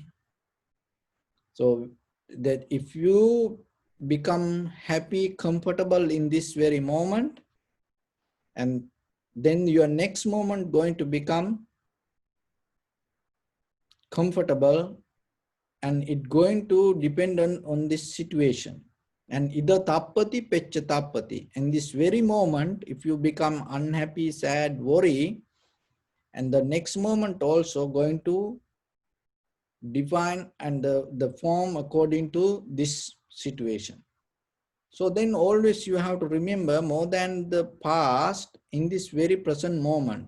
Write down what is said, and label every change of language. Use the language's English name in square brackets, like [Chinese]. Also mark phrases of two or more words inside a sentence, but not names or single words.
[English] So that if you become happy, comfortable in this very moment, and then your next moment going to become comfortable, and it going to depend on this situation. [Pali] And ida tappati peccha tappati. [English] In this very moment, if you become unhappy, sad, worry, and the next moment also going to define and the form according to this situation. So then always you have to remember more than the past in this very present moment.